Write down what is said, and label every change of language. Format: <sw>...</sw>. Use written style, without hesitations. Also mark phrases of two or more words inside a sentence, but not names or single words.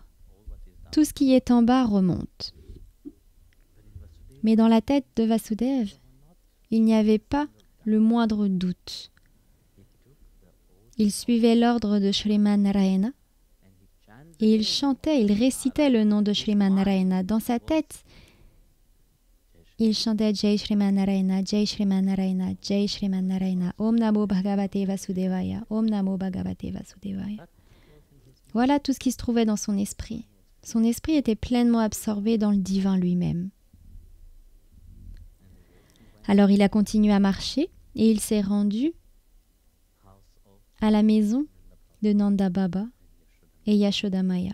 <fr>Tout ce qui est en bas remonte. Mais dans la tête de Vasudev, il n'y avait pas le moindre doute. Il suivait l'ordre de Shriman Narayana et il chantait, il récitait le nom de Shriman Narayana dans sa tête. Il chantait</fr> <sa>Jai Shriman Narayana, Jai Shriman Narayana, Jai Shriman Narayana, Om Namo Bhagavate Vasudevaya, Om Namo Bhagavate Vasudevaya.</sa> <fr>Voilà tout ce qui se trouvait dans son esprit. Son esprit était pleinement absorbé dans le divin lui-même. Alors il a continué à marcher et il s'est rendu à la maison de Nanda Baba et Yashoda Maya.</fr>